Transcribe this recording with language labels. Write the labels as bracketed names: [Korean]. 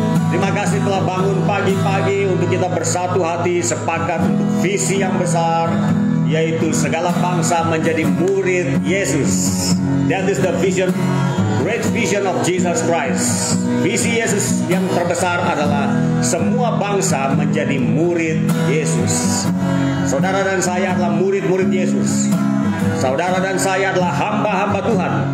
[Indonesian] Terima kasih telah bangun pagi-pagi untuk kita bersatu hati sepakat untuk visi yang besar, yaitu segala bangsa menjadi murid Yesus. [English] That is the vision, great vision of Jesus Christ. [Indonesian] Visi Yesus yang terbesar adalah semua bangsa menjadi murid Yesus. Saudara dan saya adalah murid-murid Yesus. Saudara dan saya adalah hamba-hamba Tuhan.